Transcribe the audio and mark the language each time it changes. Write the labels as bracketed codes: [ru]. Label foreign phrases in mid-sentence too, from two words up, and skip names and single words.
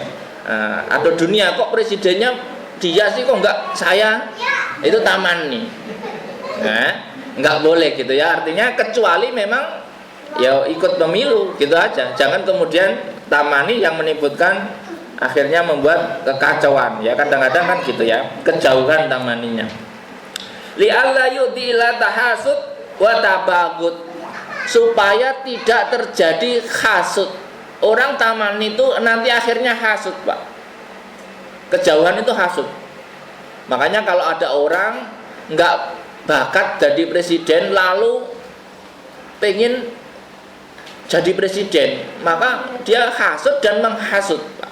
[id] Atau dunia kok presidennya dia sih kok nggak saya itu tamani. Nah, nggak boleh gitu ya, artinya kecuali memang ya ikut pemilu gitu aja. Jangan kemudian tamani yang menimbulkan akhirnya membuat kekacauan ya, kadang-kadang kan gitu ya, kejauhan tamaninya. [ar] لئلا يؤدي التحاسد والتباغض, [id] supaya tidak terjadi hasud. Orang taman itu nanti akhirnya hasud, Pak. Kejauhan itu hasud. Makanya kalau ada orang nggak bakat jadi presiden lalu pengen jadi presiden, maka dia hasud dan menghasut, Pak.